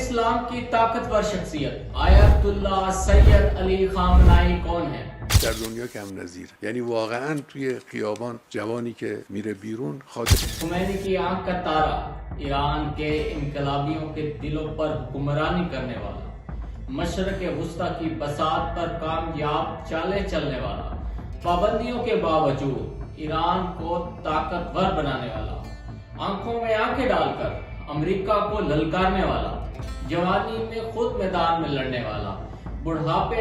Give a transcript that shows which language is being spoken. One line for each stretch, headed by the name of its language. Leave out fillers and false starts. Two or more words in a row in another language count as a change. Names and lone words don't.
Urdu: اسلام کی طاقتور شخصیت آیت اللہ سید علی خامنه‌ای کون ہے؟
Persian: در دنیا کم نظیر، یعنی واقعا توی خیابان جوانی که میره بیرون خاطر
Urdu: خمینی کی آنکھ کا تارا، ایران کے انقلابیوں کے دلوں پر حکمرانی کرنے والا، مشرق وسطی کی بساط پر کامیاب چالیں چلنے والا، پابندیوں کے باوجود ایران کو طاقتور بنانے والا، آنکھوں میں آنکھیں ڈال کر امریکہ کو للکارنے والا، جوانی میں خود میدان میں لڑنے والا، بڑھاپے